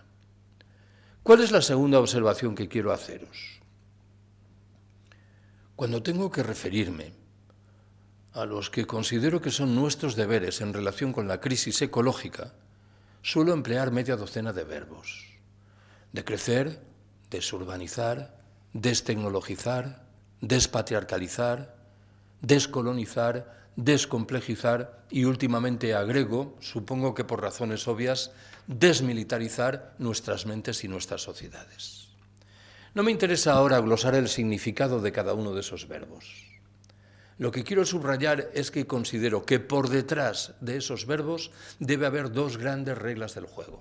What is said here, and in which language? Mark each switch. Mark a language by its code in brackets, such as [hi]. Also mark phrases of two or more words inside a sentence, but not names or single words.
[es] ¿Cuál es la segunda observación que quiero haceros? Cuando tengo que referirme a los que considero que son nuestros deberes en relación con la crisis ecológica, suelo emplear media docena de verbos: decrecer, desurbanizar, destecnologizar, despatriarcalizar, descolonizar, descomplejizar y últimamente agrego, supongo que por razones obvias, desmilitarizar nuestras mentes y nuestras sociedades. No me interesa ahora glosar el significado de cada uno de esos verbos. Lo que quiero subrayar es que considero que por detrás de esos verbos debe haber 2 grandes reglas del juego.